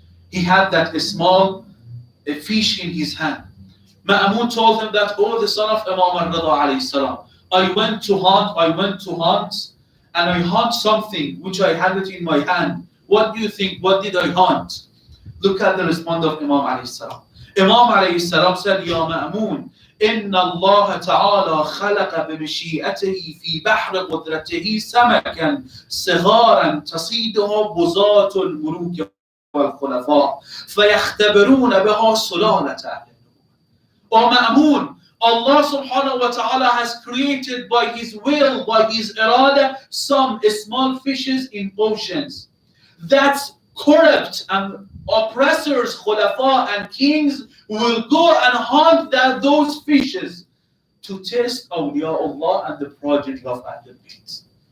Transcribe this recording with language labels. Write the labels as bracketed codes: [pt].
[en] He had that small fish in his hand. Ma'mun told him that, oh, the son of Imam al-Rida alayhi salam, I went to hunt, and I hunt something which I had it in my hand. What do you think? What did I hunt? Look at the response of Imam alayhi salam. Imam alayhi salam said, Ya Ma'mun, [ar] إن الله تعالى خلق بمشيئته في بحر قدرته سمكا صغارا تصيده بزاة الملوك والخلفاء فيختبرون بها سلالة أهل. [en] O Ma'mun, Allah subhanahu wa ta'ala has created by His will, by His irada, some small fishes in oceans. That's corrupt and oppressors, khulafa and kings will go and hunt those fishes to test awliya Allah and the progeny of Ahlul Bayt.